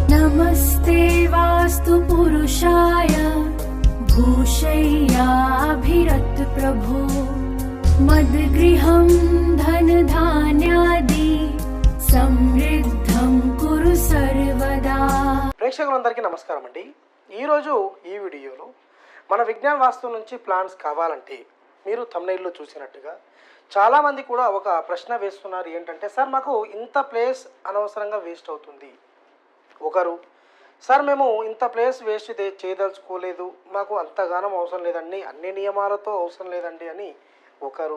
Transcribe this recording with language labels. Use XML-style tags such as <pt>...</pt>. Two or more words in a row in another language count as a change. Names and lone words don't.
<sa>नमस्ते वास्तु पुरुषाय भूषय्याभिरत प्रभो मद्गृहं धनधान्यादि समृद्धं कुरु सर्वदा।</sa> <te>ప్రేక్షకులందరికీ నమస్కారం అండి. ఈరోజు ఈ వీడియోలో మన విజ్ఞాన వాస్తు నుంచి ప్లాన్స్ కావాలంటే మీరు థంబ్నెయిల్లో చూసినట్టుగా చాలామంది కూడా ఒక ప్రశ్న వేస్తున్నారు. ఏంటంటే, సార్ మాకు ఇంత ప్లేస్ అనవసరంగా వేస్ట్ అవుతుంది. ఒకరు, సార్ మేము ఇంత</te> <en>place waste</en> <te>చేయదలుచుకోలేదు, మాకు అంతగానం అవసరం లేదండి, అన్ని నియమాలతో అవసరం లేదండి అని ఒకరు.</te>